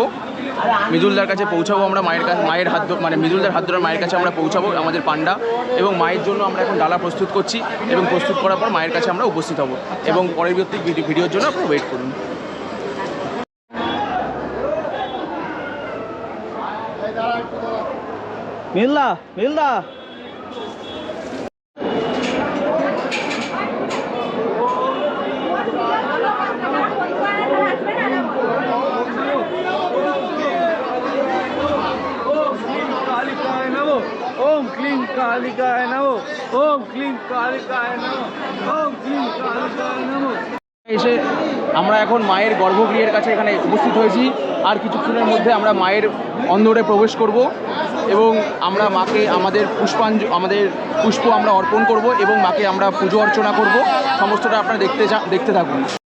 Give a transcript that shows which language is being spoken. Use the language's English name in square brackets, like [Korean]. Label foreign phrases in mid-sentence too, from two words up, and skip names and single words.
[Bangla] মৃদুলদার কাছে পৌঁছাবো আমরা, মায়ের হাত মানে মৃদুলদার হাত ধরে মায়ের কাছে আমরা পৌঁছাবো আমাদের পান্ডা, এবং মায়ের জন্য আমরা এখন ডালা প্রস্তুত করছি এবং প্রস্তুত করার পর মায়ের কাছে আমরা উপস্থিত হব এবং পরবর্তী ভিডিওর জন্য আপনারা ওয়েট করুন। [Sanskrit] মিলদা ओम क्लीं कालिकाय नमो, ओम क्लीं कालिकाय नमो, ओम क्लीं कालिकाय नमो। [Bangla] এসে আমরা এখন মায়ের গর্ভগৃহের কাছে এখানে উপস্থিত হয়েছি। আর কিছুক্ষণের মধ্যে আমরা মায়ের অন্দরে প্রবেশ করব এবং আমরা মাকে আমাদের পুষ্প আমরা অর্পণ করব এবং মাকে আমরা পুজো অর্চনা করব। সমস্তটা আপনারা দেখতে থাকুন।